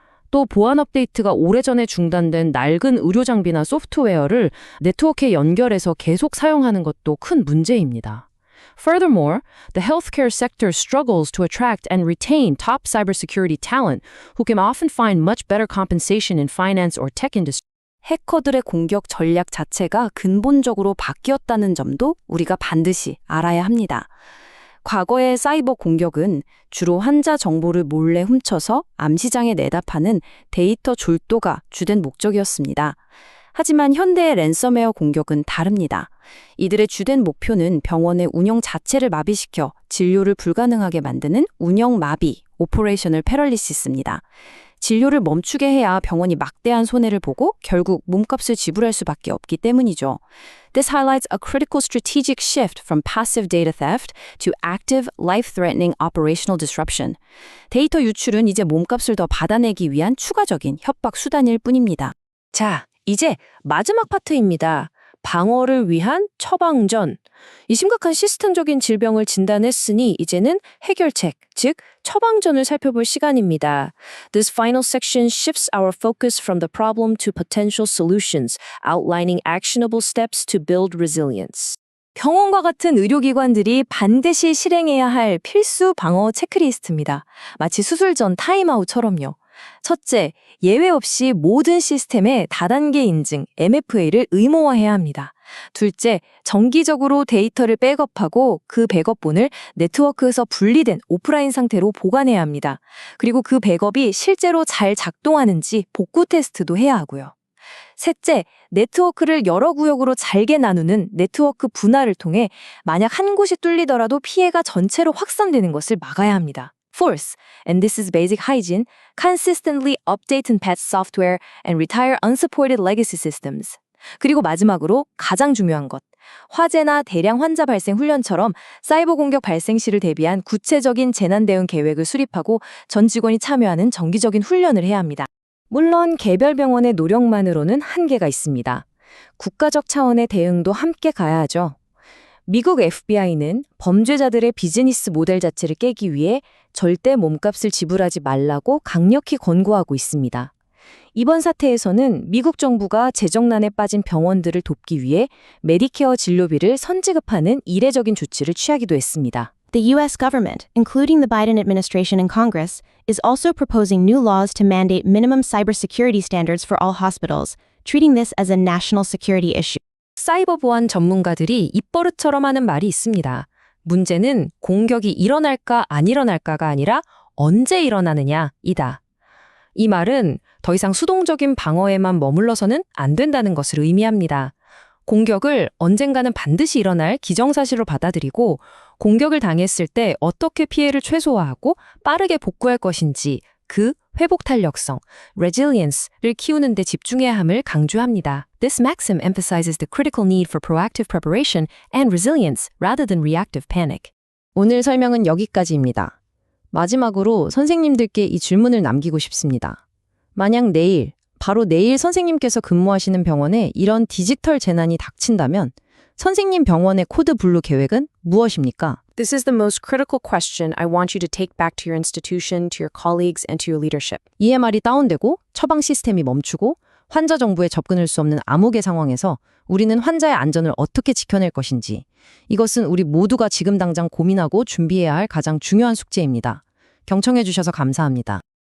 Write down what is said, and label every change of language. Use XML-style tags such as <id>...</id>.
<ko>또 보안 업데이트가 오래전에 중단된 낡은 의료 장비나 소프트웨어를 네트워크에 연결해서 계속 사용하는 것도 큰 문제입니다.</ko> <en>Furthermore, the healthcare sector struggles to attract and retain top cybersecurity talent who can often find much better compensation in finance or tech industry.</en> <ko>해커들의 공격 전략 자체가 근본적으로 바뀌었다는 점도 우리가 반드시 알아야 합니다. 과거의 사이버 공격은 주로 환자 정보를 몰래 훔쳐서 암시장에 내다 파는 데이터 졸도가 주된 목적이었습니다. 하지만 현대의 랜섬웨어 공격은 다릅니다. 이들의 주된 목표는 병원의 운영 자체를 마비시켜 진료를 불가능하게 만드는 운영 마비, 오퍼레이셔널 패럴리시스입니다. 진료를 멈추게 해야 병원이 막대한 손해를 보고 결국 몸값을 지불할 수밖에 없기 때문이죠.</ko> <en>This highlights a critical strategic shift from passive data theft to active, life-threatening operational disruption.</en> <ko>데이터 유출은 이제 몸값을 더 받아내기 위한 추가적인 협박 수단일 뿐입니다. 자, 이제 마지막 파트입니다. 방어를 위한 처방전. 이 심각한 시스템적인 질병을 진단했으니 이제는 해결책, 즉 처방전을 살펴볼 시간입니다.</ko> <en>This final section shifts our focus from the problem to potential solutions, outlining actionable steps to build resilience.</en> <ko>병원과 같은 의료기관들이 반드시 실행해야 할 필수 방어 체크리스트입니다. 마치 수술 전 타임아웃처럼요. 첫째, 예외 없이 모든 시스템의 다단계 인증, MFA를 의무화해야 합니다. 둘째, 정기적으로 데이터를 백업하고 그 백업본을 네트워크에서 분리된 오프라인 상태로 보관해야 합니다. 그리고 그 백업이 실제로 잘 작동하는지 복구 테스트도 해야 하고요. 셋째, 네트워크를 여러 구역으로 잘게 나누는 네트워크 분할을 통해 만약 한 곳이 뚫리더라도 피해가 전체로 확산되는 것을 막아야 합니다.</ko> <en>Fourth, and this is basic hygiene, consistently update and patch software and retire unsupported legacy systems.</en> <ko>그리고 마지막으로 가장 중요한 것, 화재나 대량 환자 발생 훈련처럼 사이버 공격 발생 시를 대비한 구체적인 재난 대응 계획을 수립하고 전 직원이 참여하는 정기적인 훈련을 해야 합니다. 물론 개별 병원의 노력만으로는 한계가 있습니다. 국가적 차원의 대응도 함께 가야 하죠. 미국 FBI는 범죄자들의 비즈니스 모델 자체를 깨기 위해 절대 몸값을 지불하지 말라고 강력히 권고하고 있습니다. 이번 사태에서는 미국 정부가 재정난에 빠진 병원들을 돕기 위해 메디케어 진료비를 선지급하는 이례적인 조치를 취하기도 했습니다.</ko> <en>The U.S. government, including the Biden administration and Congress, is also proposing new laws to mandate minimum cybersecurity standards for all hospitals, treating this as a national security issue.</en> <ko>사이버 보안 전문가들이 입버릇처럼 하는 말이 있습니다. 문제는 공격이 일어날까 안 일어날까가 아니라 언제 일어나느냐이다. 이 말은 더 이상 수동적인 방어에만 머물러서는 안 된다는 것을 의미합니다. 공격을 언젠가는 반드시 일어날 기정사실로 받아들이고 공격을 당했을 때 어떻게 피해를 최소화하고 빠르게 복구할 것인지 그 회복 탄력성, resilience를 키우는 데 집중해야 함을 강조합니다.</ko> <en>This maxim emphasizes the critical need for proactive preparation and resilience rather than reactive panic.</en> <ko>오늘 설명은 여기까지입니다. 마지막으로 선생님들께 이 질문을 남기고 싶습니다. 만약 내일, 바로 내일 선생님께서 근무하시는 병원에 이런 디지털 재난이 닥친다면 선생님 병원의 코드 블루 계획은 무엇입니까?</ko> <en>This is the most critical question I want you to take back to your institution, to your colleagues, and to your leadership.</en> <ko>EMR이 다운되고 처방 시스템이 멈추고 환자 정보에 접근할 수 없는 암흑의 상황에서 우리는 환자의 안전을 어떻게 지켜낼 것인지, 이것은 우리 모두가 지금 당장 고민하고 준비해야 할 가장 중요한 숙제입니다. 경청해 주셔서 감사합니다.</ko>